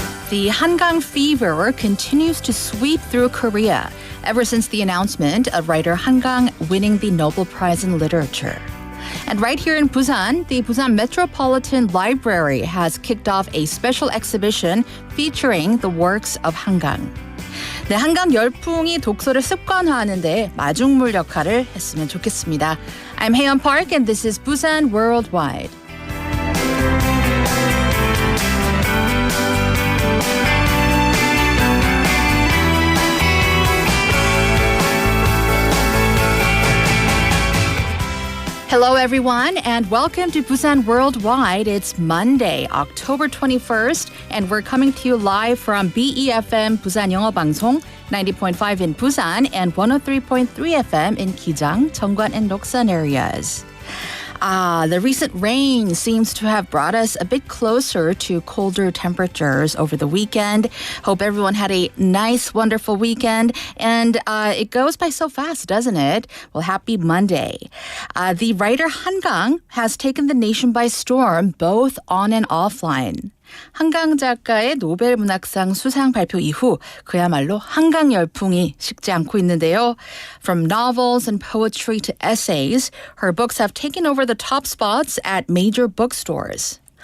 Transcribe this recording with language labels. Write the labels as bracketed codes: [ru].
[en] The Hangang fever continues to sweep through Korea ever since the announcement of writer Hangang winning the Nobel Prize in Literature. And right here in Busan, the Busan Metropolitan Library has kicked off a special exhibition featuring the works of 한강. [ko] 네, 한강 열풍이 독서를 습관화하는데 마중물 역할을 했으면 좋겠습니다. [en] I'm Haeyeon Park and this is Busan Worldwide. Hello, everyone, and welcome to Busan Worldwide. It's Monday, October 21st, and we're coming to you live from BEFM 부산영어방송 90.5 in Busan and 103.3 FM in Gijang, Cheongwan, and Doksan areas. The recent rain seems to have brought us a bit closer to colder temperatures over the weekend. Hope everyone had a nice, wonderful weekend. And it goes by so fast, doesn't it? Well, happy Monday. The writer 한강 has taken the nation by storm, both on and offline. [ko] 한강 작가의 노벨 문학상 수상 발표 이후 그야말로 한강 열풍이 식지 않고 있는데요. [en] From novels and poetry to essays, her books have taken over the top spots at major bookstores.